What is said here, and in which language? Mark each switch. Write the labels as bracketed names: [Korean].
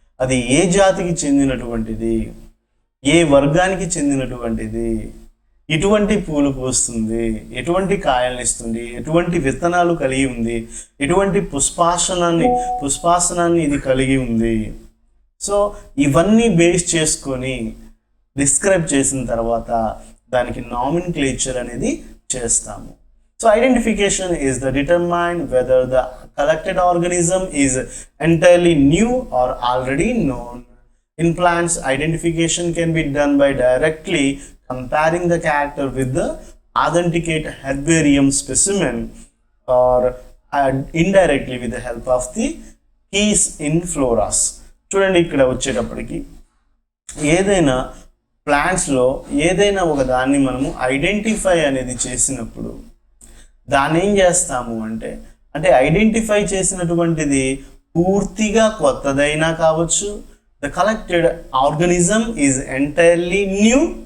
[Telugu] అది ఏ జాతికి చెందినటువంటిది, ఏ వర్గానికి చెందినటువంటిది, ఎటువంటి పూలు పూస్తుంది, ఎటువంటి కాయలను ఇస్తుంది, ఎటువంటి విత్తనాలు కలిగి ఉంది, ఎటువంటి పుష్పాసనాన్ని ఇది కలిగి ఉంది. సో ఇవన్నీ బేస్ చేసుకొని డిస్క్రైబ్ చేసిన తర్వాత దానికి నామినిక్లేచర్ అనేది చేస్తాము. [English] So identification is the determine whether the collected organism is entirely new or already known. In plants, identification can be done by directly comparing the character with the authenticate herbarium specimen or indirectly with the help of the keys in floras. [Telugu] చూడండి, ఇక్కడ వచ్చేటప్పటికి ఏదైనా ప్లాంట్స్లో ఏదైనా ఒక దాన్ని మనము identify అనేది చేసినప్పుడు దాన్ని ఏం చేస్తాము అంటే ఐడెంటిఫై చేసినటువంటిది పూర్తిగా కొత్తదైనా కావచ్చు. [English] The collected organism is entirely new.